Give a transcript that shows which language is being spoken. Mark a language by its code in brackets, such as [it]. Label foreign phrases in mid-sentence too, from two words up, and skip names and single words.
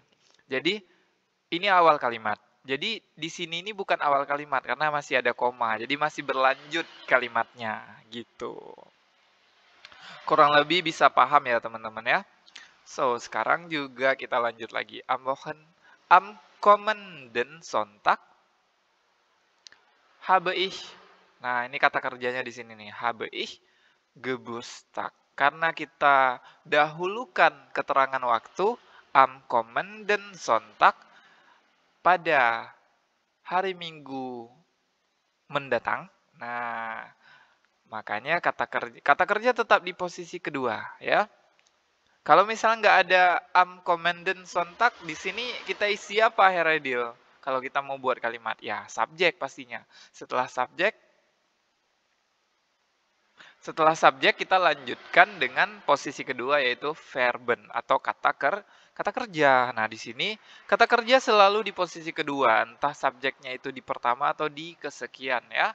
[id] Jadi ini awal kalimat. Jadi di sini ini bukan awal kalimat karena masih ada koma. Jadi masih berlanjut kalimatnya gitu. Kurang lebih bisa paham ya teman-teman ya. So, sekarang juga kita lanjut lagi. [de] Am kommenden Sonntag habe ich. [id] Nah, ini kata kerjanya di sini nih. [de] Habe ich Geburtstag. [id] Karena kita dahulukan keterangan waktu [de] am kommenden Sonntag [id] pada hari Minggu mendatang. Nah, makanya kata kerja tetap di posisi kedua ya. Kalau misalnya nggak ada [de] am kommenden Sonntag, [id] di sini kita isi apa Hair Ideal? Kalau kita mau buat kalimat, ya subjek pastinya. Setelah subjek kita lanjutkan dengan posisi kedua yaitu verben atau kata kerja. Nah, di sini kata kerja selalu di posisi kedua, entah subjeknya itu di pertama atau di kesekian ya.